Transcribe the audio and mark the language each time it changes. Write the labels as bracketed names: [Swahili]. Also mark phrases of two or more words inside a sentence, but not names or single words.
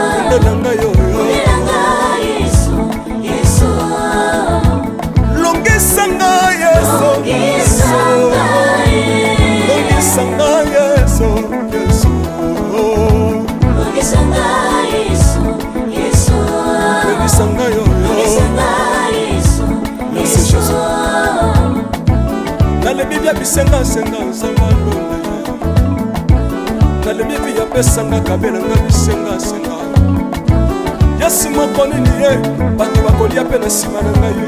[Lingala] mondelanga yoyo longisanga yesu longisanga yesu longisanga yoyo [French] merci jésus [Lingala] nalebi bya bisengasenga nzamba londa nalebi bya pesanga kabelanga bisengasenga yesu moko nini ye bato bakolia mpe na nsima na ngai